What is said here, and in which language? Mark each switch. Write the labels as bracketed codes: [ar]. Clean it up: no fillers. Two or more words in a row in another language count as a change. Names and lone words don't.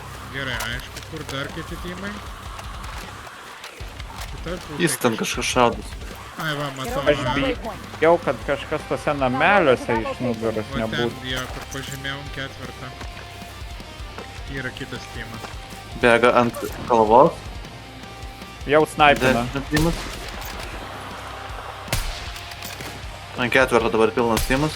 [lt] Gerai, aišku, kur dar kiti timai. Kitoj pusėj Jis ten kažkas šaudas. Ai va, [en] Get [lt] matau. [en] over to that [lt] aha. [en] waypoint. [lt] Jau, kad kažkas tose nameliuose iš nugaros Va ten, nebūtų. ja, kur pažymėjom ketvirtą. Yra kitas timas. Bėga ant kalvos. Jau snaipina. Timas. Ant ketvirto dabar pilnas timas.